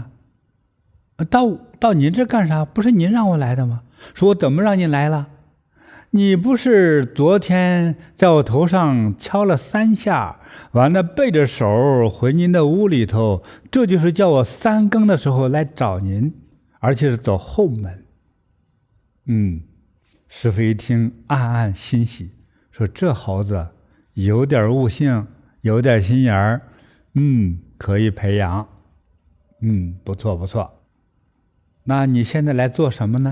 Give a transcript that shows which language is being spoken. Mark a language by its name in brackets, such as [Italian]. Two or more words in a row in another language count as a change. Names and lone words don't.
[Chinese] 到您這兒幹啥？不是您讓我來的嗎？” 說：“我怎麼讓您來了？你不是昨天在我頭上敲了3下，完了背着手回您的屋裡頭，這就是叫我3更的時候來找您，而且是走後門。” 師父一聽，暗暗欣喜，說：“這猴子有點悟性，有點心眼兒，可以培養。不錯。那你現在來做什麼呢？”